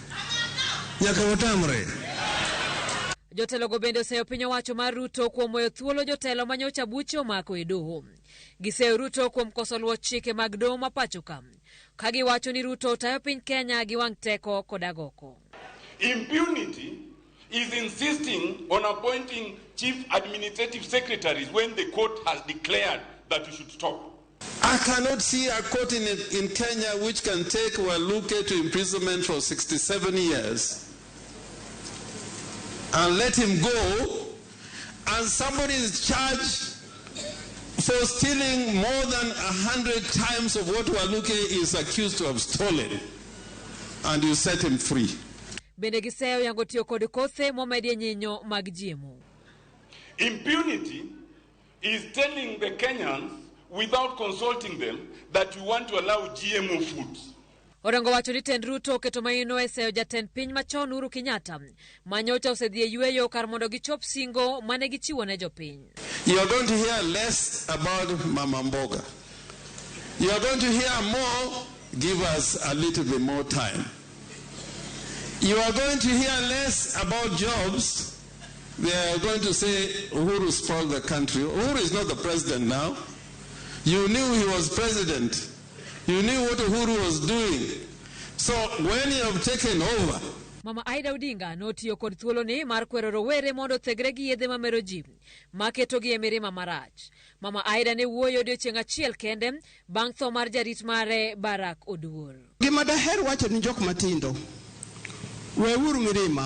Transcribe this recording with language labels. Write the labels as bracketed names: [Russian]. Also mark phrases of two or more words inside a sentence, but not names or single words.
[Luo (Kenya and Tanzania)] Jotelo go bende oseyo piny owacho mar Ruto kuom weyo thuolo jotelo manyocha buche omako e doho. Giseyo Ruto kuom koso luwo chike mag doho ma pacho ka giwacho ni Ruto tayo piny Kenya gi wang' teko kod agoko. [English] Impunity is insisting on appointing chief administrative secretaries when the court has declared that we should stop. I cannot see a court in Kenya which can take Waluke to imprisonment for 67 years and let him go, and somebody is charged for stealing more than 100 times of what Waluke is accused to have stolen, and you set him free. [Luo (Kenya and Tanzania)] Bende giseyo yango tiyo kod kothe momedie nyinyo mag jiemo. [English] Impunity is telling the Kenyans without consulting them that you want to allow GMO foods. [Luo (Kenya and Tanzania)] Orengo wacho ni tend Ruto keto maino e seyo jatend piny machon Uhuru Kenyatta manyocha osedhi e yweyo kar mondo gichop singo mane gichiwo ne jopiny. [English] You are going to hear less about [Swahili] Mama Mboga. [English] You are going to hear more, give us a little bit more time. You are going to hear less about jobs. They are going to say Uhuru spoiled the country. Uhuru is not the president now. You knew he was president. You knew what Uhuru was doing. So when you have taken over. [Luo (Kenya and Tanzania)] Mama Aida Odinga notiyo kod thuolo ni mar kwero rowere mondo thegre gi yedhe mamero ji maketo gi e mirima marach. Mama Aida ne wuoyo odiochieng' achiel kende bang' tho mar jarit mare Barack Oduor. Gima daher wacho ni jok matindo weuru mirima.